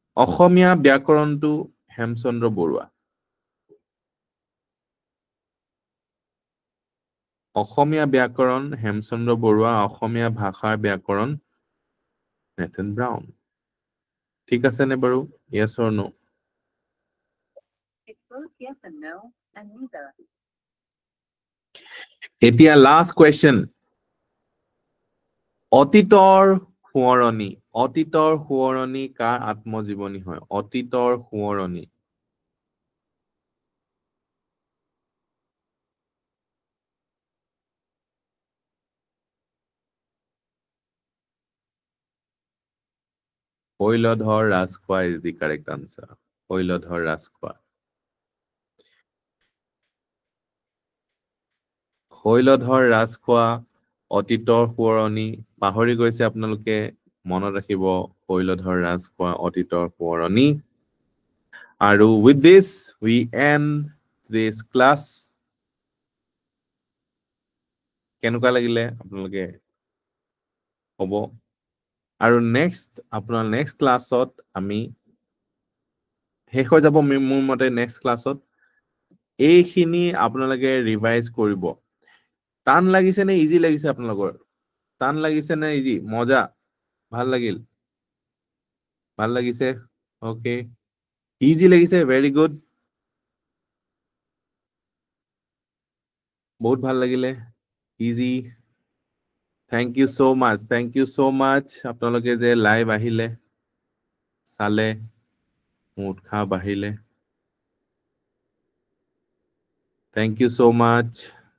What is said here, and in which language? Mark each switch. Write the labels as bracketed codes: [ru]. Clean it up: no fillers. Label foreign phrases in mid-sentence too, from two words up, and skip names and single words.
[as] অসমীয়া ব্যাকৰণটো হেমচন্দ্ৰ বৰুৱা। অসমীয়া ব্যাকৰণ হেমচন্দ্ৰ বৰুৱা, অসমীয়া ভাষাৰ ব্যাকৰণ নেথন ব্ৰাউন। ঠিক আছে নে বাৰু? [en] Yes or no? It's both yes and no, and neither. [as] এতিয়া [en] last question. [as] অতীতৰ সোঁৱৰণি। অতীতৰ সোঁৱৰণি কাৰ আত্মজীৱনী হয়? অতীতৰ সোঁৱৰণি। [en] শৈলধৰ ৰাজখোৱা is the correct answer. [as] শৈলধৰ ৰাজখোৱা। শৈলধৰ ৰাজখোৱা, অতীতৰ সোঁৱৰণি। পাহৰি গৈছে আপোনালোকে, মনত ৰাখিব শৈলধৰ ৰাজখোৱা, অতীতৰ সোঁৱৰণি। [en] আৰু with this we end this class. [as] কেনেকুৱা লাগিলে আপোনালোকে হ'ব? আৰু আপোনাৰ [en] next class [as] আমি শেষ হৈ যাব মোৰ মতে [en] next class. [as] এইখিনি আপোনালোকে ৰিভাইজ কৰিব। টান লাগিছে নে ইজি লাগিছে আপোনালোকৰ? টান লাগিছে নে ইজি? মজা? ভাল লাগিল? ভাল লাগিছে? ওকে। ইজি লাগিছে? [en] very good. [as] বহুত ভাল লাগিলে? [en] Easy. Thank you so much. thank you so much. [as] আপোনালোকে যে লাইভ আহিলে, চালে, মোৰ উৎসাহ বাঢ়িলে। [en] থেংক ইউ so much.